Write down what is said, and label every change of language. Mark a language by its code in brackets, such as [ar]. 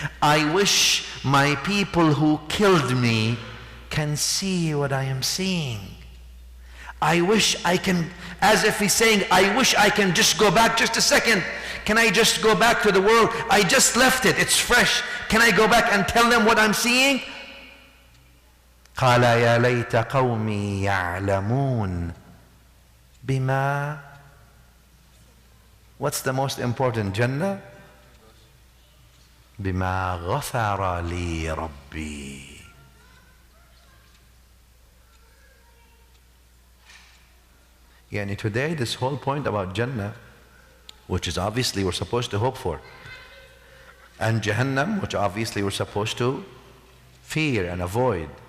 [en] I wish my people who killed me can see what I am seeing. I wish I can, as if he's saying, I wish I can just go back just a second. Can I just go back to the world? I just left it, it's fresh. Can I go back and tell them what I'm seeing? [ar] قال يا ليت قومي يعلمون بما. [en] What's the most important? [ar] Jannah? بما غفر لي ربي. [en] Yani today, this whole point about Jannah, which is obviously we're supposed to hope for, and Jahannam, which obviously we're supposed to fear and avoid.